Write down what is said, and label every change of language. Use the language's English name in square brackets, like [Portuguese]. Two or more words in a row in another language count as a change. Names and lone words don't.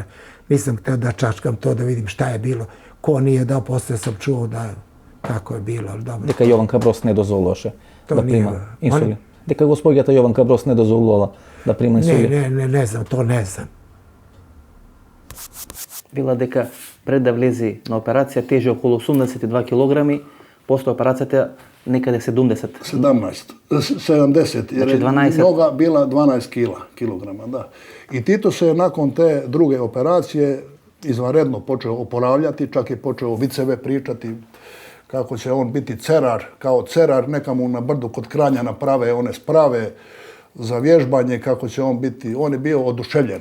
[Serbian] Nisam hteo da čačkam to, da vidim šta je bilo. Ko nije dao, posle sam čuo da kako je bilo, ali dobro. [Macedonian] Дека Јованка Броз не дозволоше да прима инсулин? Дека госпоѓата Јованка Броз не дозволовала да прима инсулин? [Serbian] Ne znam, to ne znam. [Macedonian] Била дека пред да влезе на операција тежи околу 82 килограми, после операцијата некаде 70. [Croatian] 70, jer je noga bila 12 kilograma, da. I Tito se nakon te druge operacije izvanredno počeo oporavljati, čak je počeo viceve pričati kako će on biti cerar, kao cerar, neka mu na brdu kod Kranja naprave one sprave za vježbanje, kako će on biti, on je bio oduševljen.